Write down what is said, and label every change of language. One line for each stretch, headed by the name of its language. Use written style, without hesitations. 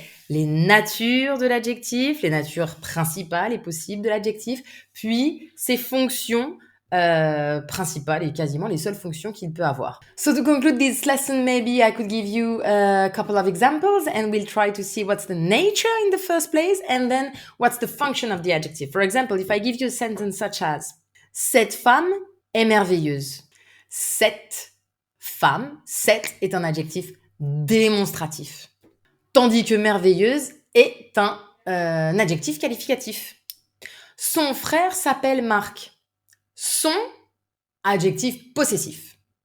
French: Les natures de l'adjectif, les natures principales et possibles de l'adjectif, puis ses fonctions principales et quasiment les seules fonctions qu'il peut avoir.
English: So to conclude this lesson, maybe I could give you a couple of examples and we'll try to see what's the nature in the first place and then what's the function of the adjective. For example, if I give you a sentence such as
French: cette femme est merveilleuse. Cette femme, cette est un adjectif démonstratif. Tandis que merveilleuse est un adjectif qualificatif. Son frère s'appelle Marc. Son, adjectif possessif.